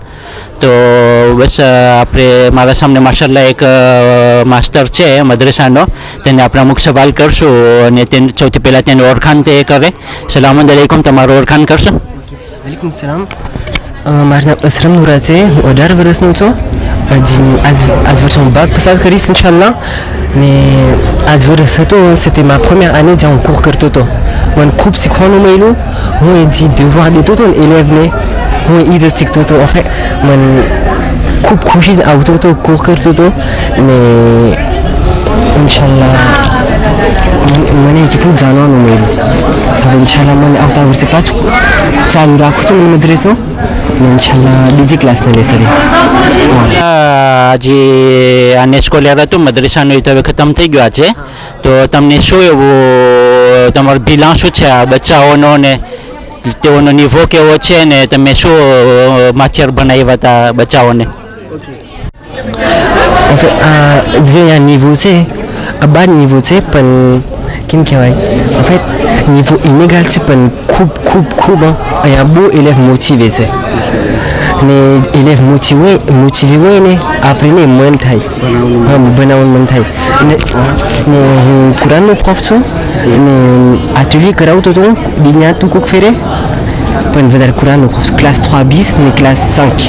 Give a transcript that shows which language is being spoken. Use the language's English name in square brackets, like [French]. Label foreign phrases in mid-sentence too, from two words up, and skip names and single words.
[Gujarati] તો બસ આપણે મારા સામે માશાલ્લાહ એક માસ્ટર છે મદ્રેસાનો, તેને આપણે અમુક સવાલ કરશું અને તેને સૌથી પહેલાં તેનું ઓળખાણ તે કરે. [Arabic] سلام عليكم, [Gujarati] તમારું ઓળખાણ કરશો? [Arabic] وعليكم سلام. [Gujarati] મારું નામ અસરમ નુરા છે, હું 18 વર્ષનો છું. આજ વર્ષે હું બાગ પસાર કરીશ ઇન્શાલ્લાહ. ને આજ વર્ષ હતો [French] c'était ma première année [Gujarati] જ્યાં હું કોર્સ કરતો હતો. મને ખૂબ શીખવાનું મળ્યું. હું એ જે devoir દેતો હતો ને élèveને, હું એ જ શીખતો હતો. [French] en fait [Gujarati] મને ખૂબ ખુશી આવતો હતો, કોર્સ કરતો હતો ને ઇન્શાલ્લાહ મને કેટલું જાણવાનું મળ્યું. હવે ઇન્શાલ્લાહ મને આવતા વર્ષે પાછું ચાલુ રાખું છું મને મદ્રેસો ને ઇન્શાલ્લાહ બીજી ક્લાસને લેશે. જે આને સ્કોલર હતું મદ્રેસાનું એ તો હવે ખતમ થઈ ગયો છે. તો તમને શું એવું તમારું બિલાં શું છે આ બચ્ચાઓનો ને તેઓનો નિવો કેવો છે ને તમે શું માછર બનાવ્યા હતા બચ્ચાઓને? જે આ niveau છે આ [French] bas niveau [Gujarati] છે પણ કેમ કહેવાય [French] en fait niveau inégal [Gujarati] છે પણ ખૂબ ખૂબ ખૂબ અહીંયા બહુ élève મોટિવે છે ને élève મોટિવે હોય ને આપણને મન થાય બનાવવાનું મન થાય. ને હું કુરાનનો પ્રોફ છું અને atelier કરાવતો હતો દિન્યા તું કોક ફેરે પણ વધારે કુરાનનો પ્રોફ ક્લાસ 3 bis ને ક્લાસ 5.